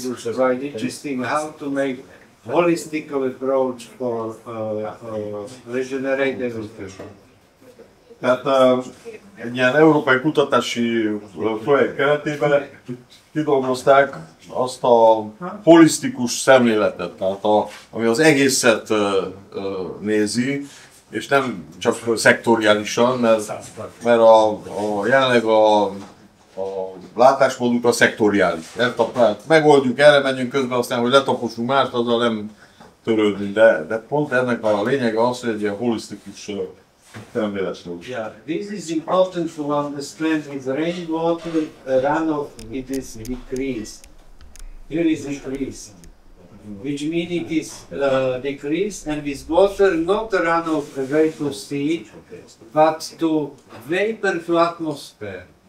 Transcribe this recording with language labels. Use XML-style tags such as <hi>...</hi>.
<en>It is quite interesting how to make holistic approach for regenerative nutrition.</en> <hu>Tehát egy ilyen európai kutatási projekt keretében kidolgozták azt a holisztikus szemléletet, tehát ami az egészet nézi, és nem csak szektoriálisan, mert jelenleg a látásmódunk a szektoriális. Megoldjuk, erre menjünk közben, aztán, hogy letaposunk mást, azzal nem törődünk, de pont ennek a lényege az, hogy egy ilyen holisztikus szemléletről.</hu> <en>Yeah, this is important to understand. With rainwater runoff, it is decreased. Here is decreased, which means it is decreased, and with water not runoff away to sea, but to vapor to atmosphere.</en>